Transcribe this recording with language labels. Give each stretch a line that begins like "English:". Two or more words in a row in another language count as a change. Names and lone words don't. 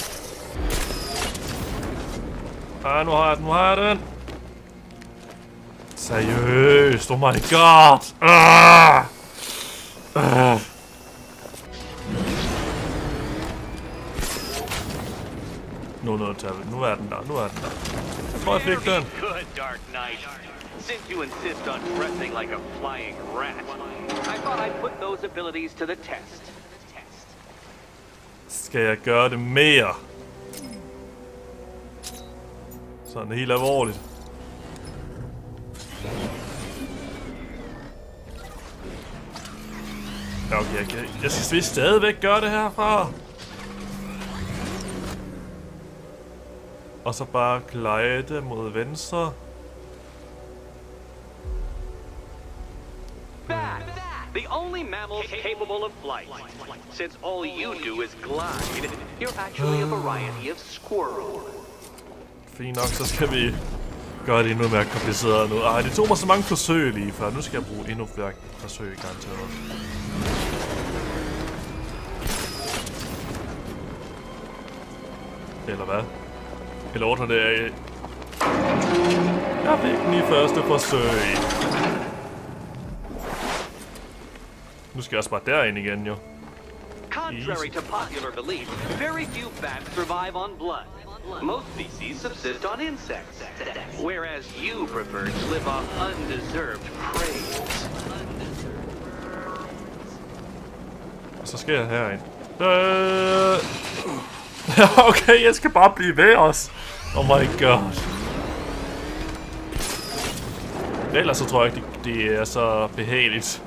Danish: Nu har jeg den. Seriøst,
English: oh my god.
Danish: Nu er den der. Jeg tror, jeg fik den.
English: Good, Dark Knight. Since you insist on dressing like a flying rat, I thought I'd put those abilities to the test.
Danish: Skal jeg gøre det mere? Sådan helt alvorligt. Ja, okay, jeg skal vist stadigvæk gøre det herfra. Og så bare glide mod venstre.
English: Bat, the only mammal capable of flight. Since all you do is glide, you're actually a variety of squirrel.
Danish: Fint nok, så skal vi gøre det endnu mere kompliceret nu. Ej, det tog mig så mange forsøg lige før. Nu skal jeg bruge endnu flere forsøg, garanteret. Eller hvad? Eller ordner det af. Jeg fik den i første forsøg. Nu skal jeg også bare derind igen, jo. Contrary to popular belief, very few bats survive on blood. Most species subsist on insects, whereas you prefer to live off undeserved praise. Og så skal jeg herind. Okay, jeg skal bare blive ved os.
English: Oh my god.
Danish: Ellers så tror jeg ikke, det er så behageligt.